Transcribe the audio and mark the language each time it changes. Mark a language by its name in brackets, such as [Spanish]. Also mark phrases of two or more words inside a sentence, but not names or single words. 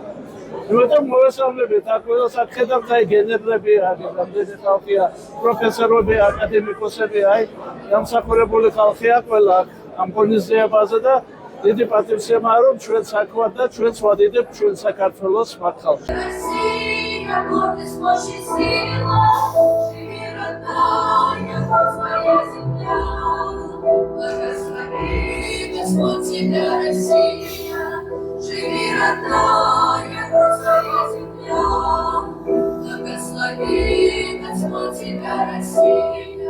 [Georgian] იმიტომ მოვესალმებით აქ ყველას აქ ხედავთ აი გენერლები, რამდენი ხალხია, პროფესორები, აკადემიკოსები, აი დამსახურებული ხალხია ყველა ამ ღონისძიებაზე და დიდი პატივსცემაა რომ ჩვენ საქმად და ჩვენც ვადიდებთ ჩვენ საქართველოს მათ ხალხს. [Russian] Живи, родная, русская земля, благослови Господь тебя, Россия.